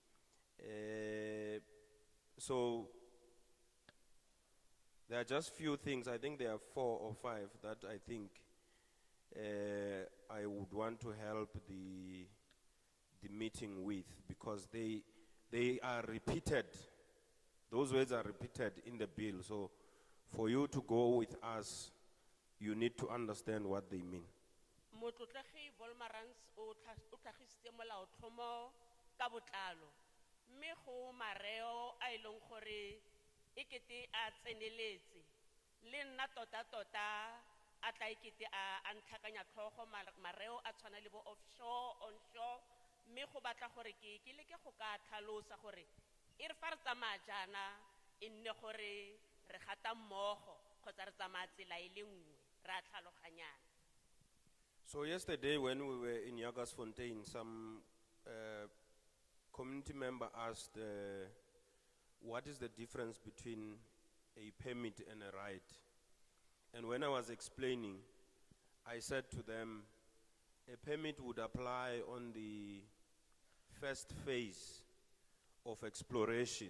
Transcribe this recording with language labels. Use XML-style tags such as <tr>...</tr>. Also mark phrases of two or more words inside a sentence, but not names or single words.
<en>So there are just few things, I think there are 4 or 5 that I think I would want to help the meeting with, because they are repeated. Those words are repeated in the bill. So for you to go with us, you need to understand what they mean.</en> <tn>Motlotlegi Volmarans o tlhagisitse molaotlhomo ka botlalo mme go mareo a ileng gore ekete a tseneletse le nna tota a tla ekete a ntlhakanya tlhogo mareo a tshwana le bo</tn> <en>offshore onshore</en> <tn>mme go batla gore ke leke go ka tlhalosa gore e re fa re tsamaya jana e nne gore re gata mmogo kgotsa re tsamaya tsela e le nngwe ra tlhaloganyana.</tn> <en>So yesterday when we were in Yagasfontein, some community member asked what is the difference between a permit and a right. And when I was explaining, I said to them, a permit would apply on the first phase of exploration.</en>